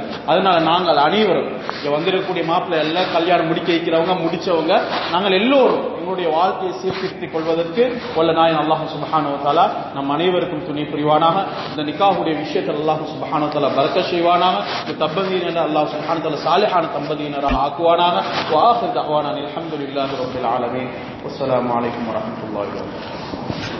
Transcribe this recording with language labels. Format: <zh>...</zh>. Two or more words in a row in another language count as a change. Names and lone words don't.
<ta>அதனால நாங்கள் அனைவரும் இங்க வந்திருக்கக்கூடிய மாப்பிள்ளை எல்லாம் கல்யாணம் முடிக்க வைக்கிறவங்க, முடிச்சவங்க, நாங்கள் எல்லோரும் எங்களுடைய வாழ்க்கையை சீர்திருத்திக் கொள்வதற்கு வல்ல நாயன்</ta> <ar>الله سبحانه وتعالى</ar> <ta>நம் அனைவருக்கும் துணை புரிவானாக. இந்த நிக்காஹுடைய விஷயத்தில்</ta> <ar>الله سبحانه وتعالى</ar> <ta>பரக்கத் செய்வானாக. இந்த தம்பதியினர்</ta> <ar>الله سبحانه وتعالى</ar> <ta>சாலிஹான தம்பதியினராக ஆக்குவானாக.</ta> <ar>وآخر دعوانا الحمد لله رب العالمين والسلام عليكم ورحمة الله وبركاته.</ar>